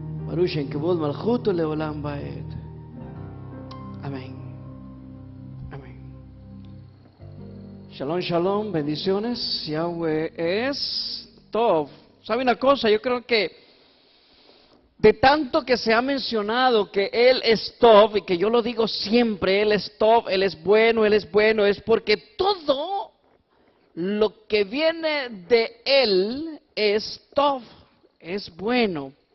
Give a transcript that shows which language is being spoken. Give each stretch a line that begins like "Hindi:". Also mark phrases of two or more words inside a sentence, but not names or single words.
Hebrew: ברוך שם כבוד מלכותו לעולם ועד.
Spanish: Amén. Amén.
Hebrew: שלום, שלום,
Spanish: bendiciones. Yahweh es Tov. ¿Sabe una cosa? Yo creo que de tanto que se ha mencionado que Él es Tov, y que yo lo digo siempre, Él es Tov, Él es bueno, es porque todo lo que viene de Él es Tov, es bueno.